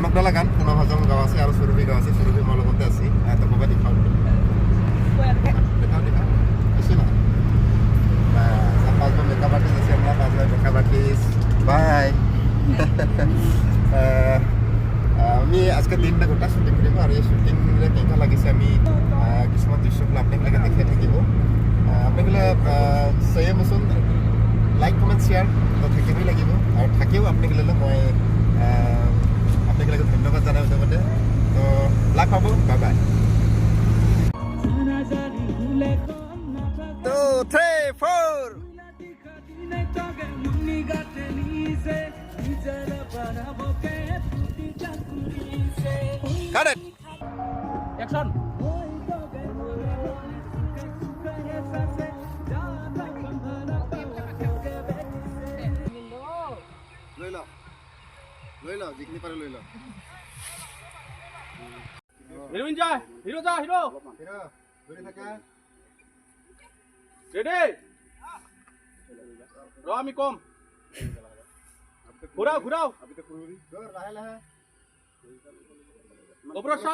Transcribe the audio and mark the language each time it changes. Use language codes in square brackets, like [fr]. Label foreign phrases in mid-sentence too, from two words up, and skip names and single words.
[as] বাগান পুনঃভাজন গাঁও আছে আৰু সুৰভি গাঁও আছে সুৰভি মোৰ লগতে আছে তো ক'ৰবাত দেখাওঁ দেখাওঁ বেছি নহয় পাঁচজন [en] makeup artist [as] আছে আমরা পাঁচজন [en] makeup artist [as] বাই আমি আজকে দিনটা গোটা শুটিং কৰিব আৰু এই শুটিংৰে কেনেকুৱা লাগিছে আমি কিছুমান দৃশ্যবিলাক আপোনালোকে দেখাই থাকিব আপোনালোকে চাইবচোন [en] like comment share [as] তো থাকিবই লাগিব আৰু থাকিও আপোনালোকে মই আপোনালোকে ধন্যবাদ জনাই লগতে তো লাভ পাব [en] bye bye [as] 2 3 4 [en] Cut it. [as] Action. লৈ ল যিখিনি পাৰে লৈ ল Heroin যা হিরো যা হিরো হিরো ধরে থাকা রেডি র আমি কম ঘুরাও ঘুরাও জোর লাহে লাহে উপর চা